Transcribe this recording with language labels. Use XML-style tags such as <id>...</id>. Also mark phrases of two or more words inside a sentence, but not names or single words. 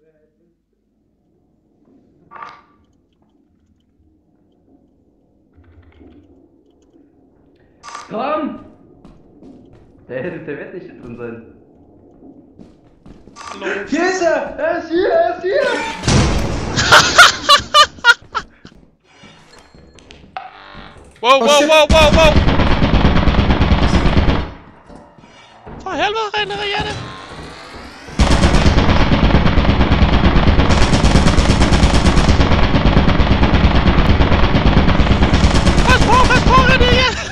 <de>Komm! Der wird nicht drin sein. Hier ist er! Er ist hier! Er ist hier! Wow!</de> <da>For helvede, regenerere det! Pas på, regenerere!</da>